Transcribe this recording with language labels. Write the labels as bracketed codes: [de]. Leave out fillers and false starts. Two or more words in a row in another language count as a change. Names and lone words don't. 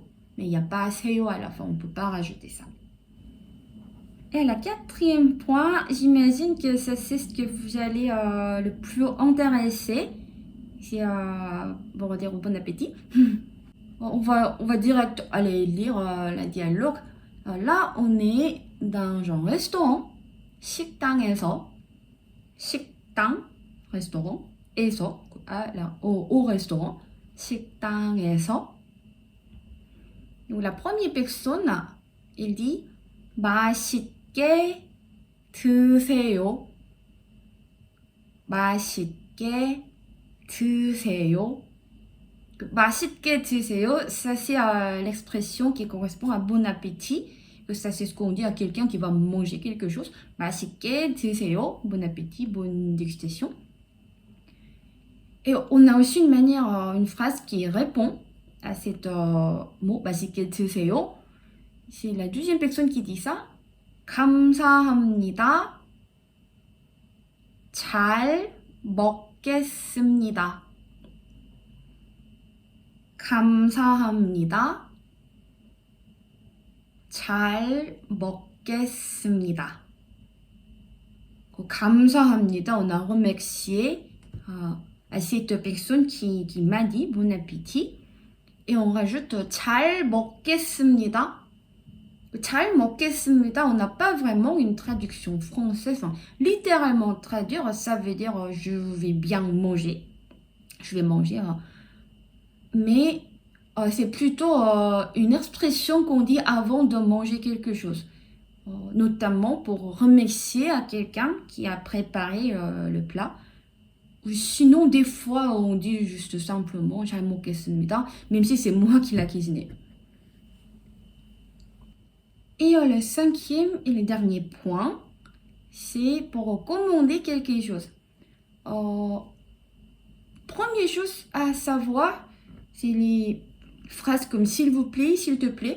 [fr] Mais il n'y a pas 세요 à la fin, on ne peut pas rajouter ça. Et le quatrième point, j'imagine que c'est ce que vous allez le plus intéresser. C'est bon, on va dire bon appétit. On va direct aller lire la dialogue. Là, on est dans un restaurant. [ko] 식당에서, 식당, restaurant, 에서, [fr] au restaurant, 식당에서. Donc la première personne, il dit [ko] 맛있게 드세요. 맛있게 드세요. 맛있게 드세요, [fr] ça c'est l'expression qui correspond à bon appétit. Ça c'est ce qu'on dit à quelqu'un qui va manger quelque chose. [ko] 맛있게 드세요, [fr] bon appétit, bonne dégustation. Et on a aussi une manière, une phrase qui répond à cet mot, [ko] 맛있게 드세요. [fr] C'est la deuxième personne qui dit ça. [ko] 감사합니다. 잘 먹겠습니다. 감사합니다. 잘 먹겠습니다. 감사합니다, [fr] on a remercié à cette personne qui m'a dit bon appétit. Et on rajoute [ko] 잘 먹겠습니다. 잘 먹겠습니다, [fr] on n'a pas vraiment une traduction française. Littéralement traduire, ça veut dire je vais bien manger. Je vais manger. Mais c'est plutôt une expression qu'on dit avant de manger quelque chose. Notamment pour remercier à quelqu'un qui a préparé le plat. Sinon, des fois, on dit juste simplement [ko] 잘 먹겠습니다, [fr] même si c'est moi qui l'a cuisiné. Et le cinquième et le dernier point, c'est pour commander quelque chose. Première chose à savoir, c'est les phrases comme s'il vous plaît, s'il te plaît.